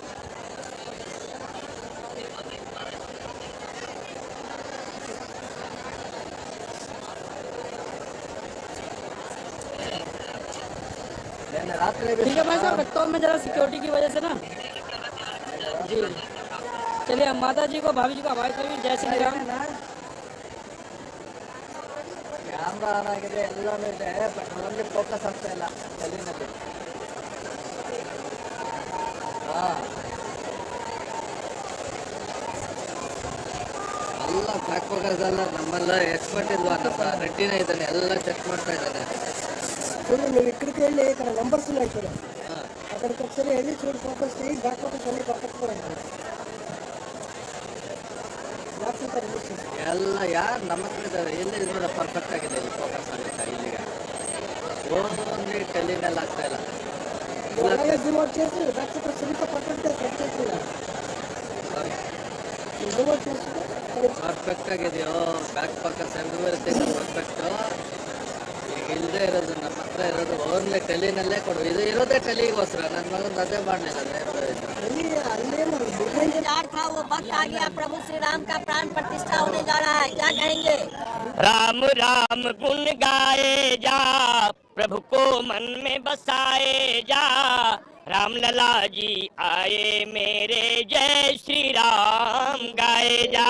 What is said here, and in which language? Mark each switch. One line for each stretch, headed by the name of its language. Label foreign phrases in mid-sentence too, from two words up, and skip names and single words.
Hindi: ठीक है भाई साहब, रखता हूँ मैं जरा सिक्योरिटी की वजह से ना जी। चलिए हम माता जी को, भाभी जी को आवाज करेंगे। जय श्री राम।
Kannada: ಕ್ಯಾಮ್ರಾ ಆನ್ ಆಗಿದೆ, ಎಲ್ಲಾನು ಇದೆ, ಬಟ್ ನಮಗೆ ಫೋಕಸ್ ಆಗ್ತಾ ಇಲ್ಲ ಕಲ್ಲಿನಲ್ಲಿ. ಎಲ್ಲ
English: back focus
Kannada: ಎಲ್ಲ ನಮ್ಮೆಲ್ಲ ಎಕ್ಸ್ಪರ್ಟ್ ಇಲ್ವಾ, ನಮ್ಮ ರೆಡ್ಡಿನೇ ಇದ್ದಾನೆ, ಎಲ್ಲ ಚೆಕ್ ಮಾಡ್ತಾ ఇದ್ದಾನೆ.
Telugu: మీరు ఇక్కడికి వెళ్ళి ఇక్కడ నంబర్స్ ఉన్నాయి ఇక్కడ, అక్కడికి ఒకసారి వెళ్ళి చూడు, ఫోకస్ చేయి,
English: back focus
Telugu: అన్ని పక్కకు కూడా
Kannada: ಎಲ್ಲ ಯಾರು ನಮ್ಮ ಹತ್ರ ಇದ್ದಾರೆ, ಎಲ್ಲಿ ನೋಡ ಪರ್ಫೆಕ್ಟ್ ಆಗಿದೆ, ಇಲ್ಲಿ ಫೋಕಸ್ ಆಗುತ್ತೆ. ಇಲ್ಲಿಗೆ ಓನ್ಲಿ ಕಲ್ಲಿನಲ್ಲಿ ಆಗ್ತಾ ಇಲ್ಲ.
Telugu: రిమోట్ చేసి
English: back focus
Telugu: సరిగ్గా పక్కన సెట్ చేసి రిమోట్ చేసి
Kannada: ಪರ್ಫೆಕ್ಟ್ ಆಗಿದೆಯೋ,
English: back focus
Kannada: ಎಲ್ಲರೂ ಇರುತ್ತೆ ಪರ್ಫೆಕ್ಟು. ಈಗ ಇಲ್ಲದೆ ಇರೋದು ನಮ್ಮ ಹತ್ರ ಇರೋದು ಓನ್ಲಿ ಕಲ್ಲಿನಲ್ಲೇ ಕೊಡು. ಇದು ಇರೋದೇ ಕಲ್ಲಿಗೋಸ್ಕರ. ನನ್ನ ಮಗನ ಅದೇ ಮಾಡಲಿಲ್ಲ.
Hindi: इंतजार था, वो वक्त आ गया, प्रभु श्री राम का प्राण प्रतिष्ठा होने जा रहा है, क्या कहेंगे? राम राम गुण गाए जा, प्रभु को मन में बसाए जा। राम लला जी आए मेरे, जय श्री राम गाए जा।